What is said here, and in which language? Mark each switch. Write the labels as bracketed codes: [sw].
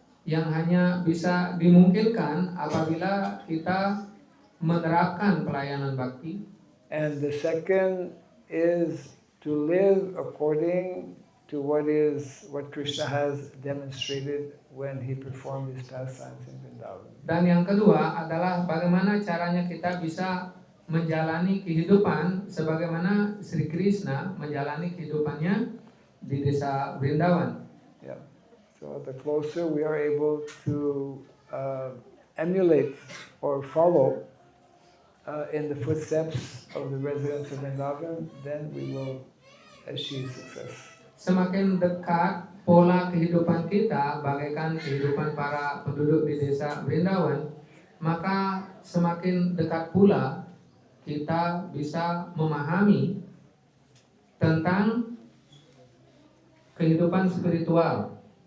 [id] Yang hanya bisa dimungkinkan apabila kita menerapkan pelayanan bakti. [en] And the second is to live according to what Krishna has demonstrated when he performed his pastimes in Vrindavan. [id] Dan yang kedua adalah bagaimana caranya kita bisa menjalani kehidupan sebagaimana Sri Krishna menjalani kehidupannya di desa Vrindavan. [en] Yeah. So the closer we are able to emulate or follow in the footsteps of the residents of Vrindavan, then we will achieve success. [id] Semakin dekat pola kehidupan kita bagaikan kehidupan para penduduk di desa Vrindavan, maka semakin dekat pula kita bisa memahami tentang kehidupan spiritual.